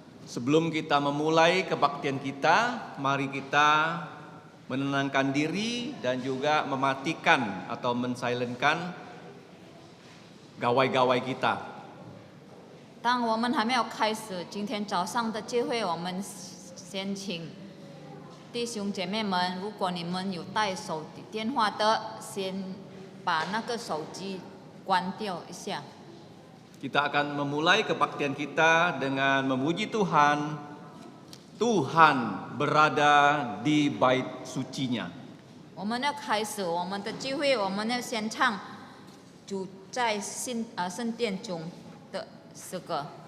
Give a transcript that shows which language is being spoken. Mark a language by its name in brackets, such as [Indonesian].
[Indonesian] Sebelum kita memulai kebaktian kita, mari kita menenangkan diri dan juga mematikan atau mensilenkan gawai-gawai kita. [Chinese] 当我们还没有开始今天早上的聚会，我们先请弟兄姐妹们，如果你们有带手提电话的，先把那个手机关掉一下。 [Indonesian] Kita akan memulai kebaktian kita dengan memuji Tuhan. Tuhan berada di bait sucinya. [Chinese] 我们要开始我们的聚会，我们要先唱主在圣殿中的诗歌。